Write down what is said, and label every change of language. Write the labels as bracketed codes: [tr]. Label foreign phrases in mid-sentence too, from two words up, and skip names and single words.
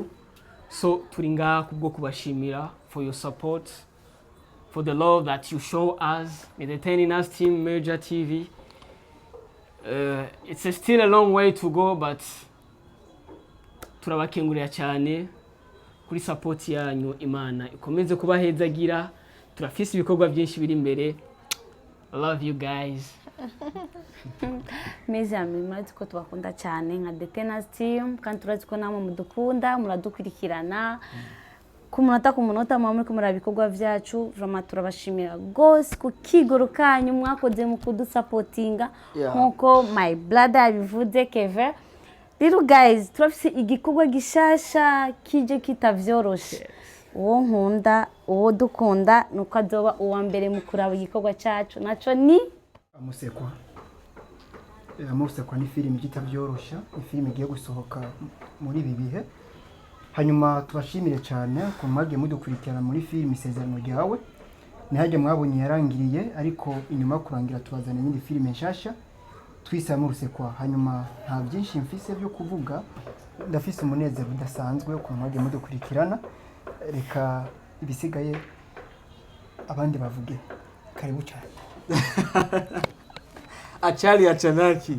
[en] So [rn] turinga kubwo kubashimira [en] for your support, for the love that you show us, entertaining us team Major TV. It's still a long way to go, but [rn] turabakengurira cyane kuri support yanyu. Imana ikomeze kubahezagira, turafise ibikorwa byinshi biri imbere. [en] I love you guys. [fr] Mes amis, [rn] murazi ko tubakunda cyane nka Detenas team, kandi turazi ko namwe mudukunda, muradukurikirana. Ku munota muri kumura bikorwa byacu, vraiment turabashimira gose ku kigoro kanyu mwakoze mu kudusupportinga nkuko [en] my brother [rn] abivuze Kevin. [en] Little guys, [rn] turafise igikorwa gishasha kije kitavyorosha. Uwo nkunda, uwo dukunda nuko azoba uwa mbere mu kuraba igikorwa cyacu, naco ni Amour ni filime Itavyorosha, ni filime igiye gusohoka muri ibi bihe. Hanyuma tubashimire cyane ko mwagiye mudukurikirana muri filime Isezerano ryawe. Nihajye mwabonye yarangiriye, ariko inyuma kurangira tubazana indi filime nshasha twise Amour. Hanyuma nta byinshi mfise byo kuvuga, ndafise umunezero udasanzwe ko mwagiye mudukurikirana. Reka ibisigaye abandi bavuge. Karibu cyane. Achali achanaki.